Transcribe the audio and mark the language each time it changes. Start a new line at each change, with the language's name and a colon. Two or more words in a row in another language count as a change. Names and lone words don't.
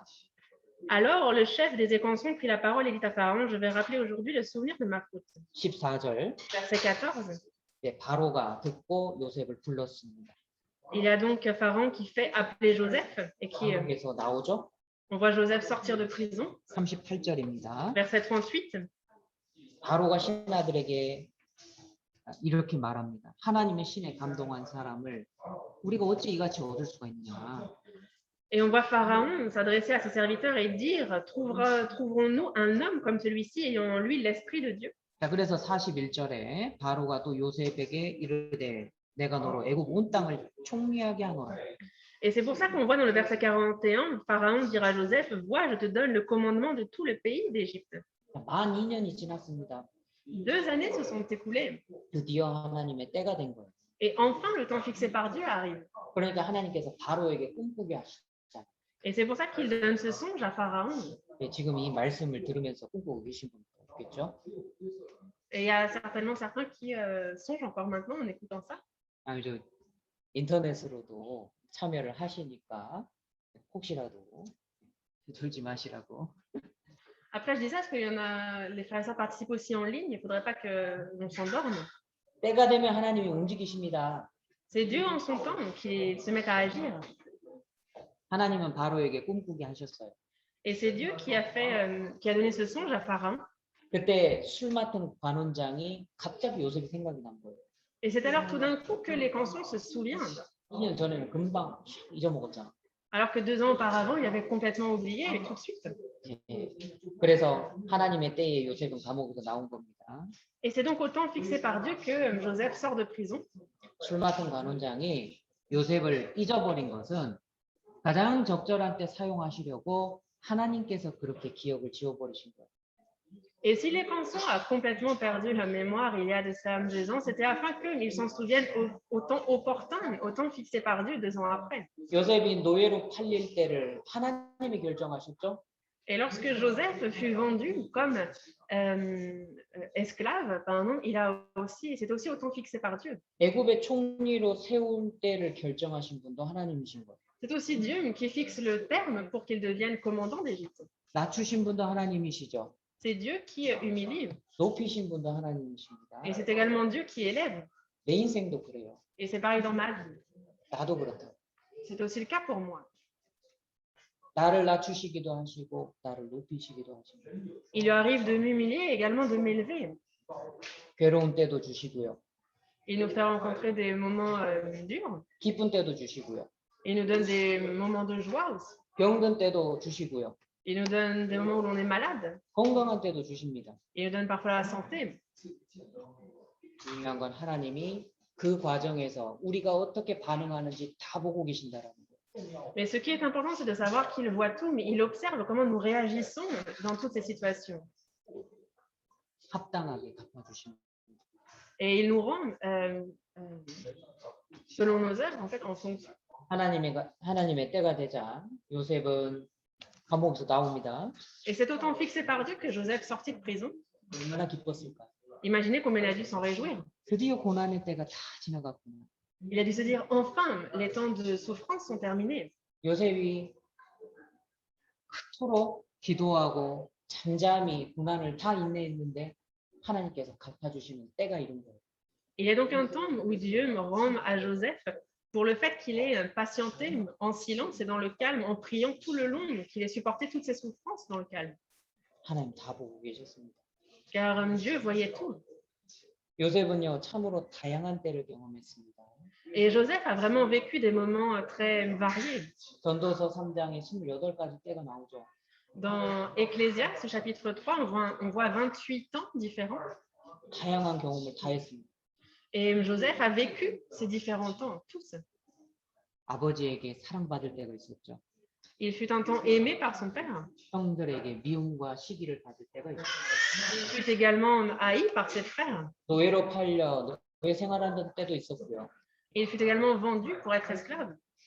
French: Alors le chef des écansons prit la parole et dit à Pharaon, je vais rappeler aujourd'hui le souvenir de ma faute.
Korean: 14절
French: Verset 14.
Korean: 바로가 듣고 요셉을 불렀습니다.
French: Il y a donc Pharaon qui fait appeler Joseph et qui,
Korean: 여기서 나오죠?
French: on voit Joseph sortir de prison.
Korean: 38절입니다.
French: Verset 38.
Korean: 바로가 신하들에게 이렇게 말합니다. 하나님의 신에 감동한 사람을 우리가 어찌 이같이 얻을 수가 있느냐.
French: Et on voit Pharaon s'adresser à ses serviteurs et dire, trouverons-nous un homme comme celui-ci ayant en lui l'esprit de Dieu?
Korean: 자, 그래서 41절에 바로가 또 요셉에게 이르되 내가 너로 애굽 온 땅을 총리하게 하노라.
French: Et c'est pour ça qu'on voit dans le verset 41, Pharaon dira à Joseph, vois, je te donne le commandement de tout le pays d'Égypte.
Korean: 만 2년이 지났습니다.
French: 2 années se sont écoulées.
Korean: 드디어 하나님의 때가 된 거예요.
French: Et enfin, le temps fixé par Dieu arrive.
Korean: 그러니까 하나님께서 바로에게 꿈꾸게 하시잖아요.
French: Et c'est pour ça qu'il donne ce songe à Pharaon.
Korean: 지금 이 말씀을 들으면서 꿈꾸고 계신 분도 있겠죠?
French: Et il y a certainement certains qui songent encore maintenant en écoutant ça.
Korean: 저 인터넷으로도 참여를 하시니까 혹시라도 들지 마시라고.
French: Après, je dis ça parce qu'il y en a, les frères et sœurs participent aussi en ligne. Il ne faudrait pas qu'on s'endorme.
Korean: 때가 되면 하나님이 움직이십니다.
French: C'est Dieu en son temps qui se met à agir.
Korean: 하나님은 바로에게 꿈꾸게 하셨어요.
French: Et c'est Dieu qui a donné ce songe à Pharaon.
Korean: 그때 술 맡은 관원장이 갑자기 요셉이 생각이 난 거예요.
French: Et c'est alors tout d'un coup que les cançons se souviennent.
Korean: 2년 전에는 금방 잊어먹었잖아.
French: Alors que 2 ans auparavant, il avait complètement oublié et tout de suite.
Korean: 예. 그래서 하나님의 때에 요셉은 감옥에서 나온 겁니다.
French: Et c'est donc au temps fixé par Dieu que Joseph sort de prison.
Korean: 술 맡은 관원장이 요셉을 잊어버린 것은 가장 적절한 때 사용하시려고 하나님께서 그렇게 기억을 지워버리신 거예요.
French: Et si les cançons a complètement perdu la mémoire il y a de ça 2 ans, c'était afin qu'ils s'en souviennent au temps opportun, au temps fixé par Dieu 2 ans après.
Korean: 요셉이 노예로 팔릴 때를 하나님이 결정하셨죠?
French: Et lorsque Joseph fut vendu comme esclave, pardon, c'est aussi au temps fixé par Dieu.
Korean: 애굽의 총리로 세울 때를 결정하신 분도 하나님이신 거예요.
French: C'est aussi Dieu qui fixe le terme pour qu'il devienne commandant d'Égypte.
Korean: 낮추신 분도 하나님이시죠.
French: C'est Dieu qui humilie.
Korean: 높이신 분도 하나님이십니다.
French: Et c'est également Dieu qui élève.
Korean: 내 인생도 그래요.
French: Et c'est pareil dans ma vie.
Korean: 나도 그렇다.
French: C'est aussi le cas pour moi.
Korean: 나를 낮추시기도 하시고 나를 높이시기도 하시고.
French: Il lui arrive de m'humilier et également de m'élever.
Korean: 괴로운 때도 주시고요.
French: Il nous fait rencontrer des moments durs.
Korean: 기쁜 때도 주시고요.
French: Il nous donne des moments de joie aussi.
Korean: 병든 때도 주시고요.
French: Il nous donne des moments où on est malade.
Korean: 건강한 때도 주십니다.
French: Il nous donne parfois la santé.
Korean: 중요한 건 하나님이 그 과정에서 우리가 어떻게 반응하는지 다 보고 계신다라는 거예요.
French: Mais ce qui est important, c'est de savoir qu'il voit tout, mais il observe comment nous réagissons dans toutes ces situations.
Korean: 합당하게 갚아주십니다.
French: Et il nous rend selon nos œuvres, en fait, en fonction.
Korean: 하나님의 때가 되자 요셉은 감옥에서 나옵니다.
French: Et c'est au temps fixé par Dieu que Joseph sortit de prison.
Korean: 얼마나 기뻤을까?
French: Imaginez combien il a dû s'en réjouir.
Korean: 드디어 고난의 때가 다 지나갔구나.
French: Il a dû se dire, enfin, les temps de souffrance sont terminés.
Korean: 요셉이 그토록 기도하고 잠잠히 고난을 다 인내했는데 하나님께서 갚아주시는 때가 이른 거예요.
French: Il y a donc un temps où Dieu me rend à Joseph pour le fait qu'il ait patienté en silence et dans le calme, en priant tout le long, qu'il ait supporté toutes ses souffrances dans le calme.
Korean: 하나님 다 보고 계셨습니다.
French: Car Dieu voyait tout.
Korean: 요셉은요 참으로 다양한 때를 경험했습니다.
French: Et Joseph a vraiment vécu des moments très variés.
Korean: 전도서 3장에 28가지 때가 나오죠.
French: Dans Ecclésiaste, chapitre 3, on voit 28 temps différents.
Korean: 다양한 경험을 다 했습니다.
French: Et Joseph a vécu ces différents temps, tous.
Korean: 아버지에게 사랑받을 때가 있었죠.
French: Il fut un temps aimé par son père.
Korean: 형들에게 미움과 시기를 받을 때가 있었죠.
French: Il fut également haï par ses frères.
Korean: 노예로 팔려 노예 생활하는 때도 있었고요.
French: Il fut également vendu pour être esclave.